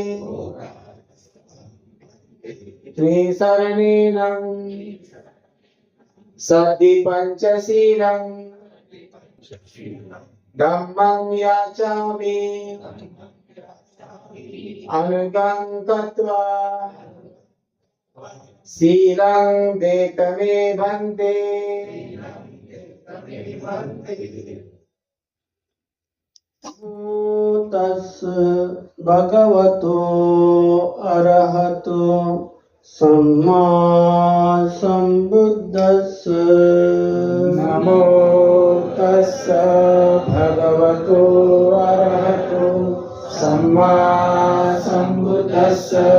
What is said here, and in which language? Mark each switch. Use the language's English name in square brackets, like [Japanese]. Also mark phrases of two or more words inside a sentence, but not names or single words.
[Pali] त्रिसरणेन सद्धि पंचशीलं धम्मं याचामि अनुगं कृत्वा शीलं देथ मे भन्ते तस् भगवतो अरहतो सम्मा सम्बुद्धस्स नमो तस्स भगवतो अरहतो सम्मा सम्बुद्धस्स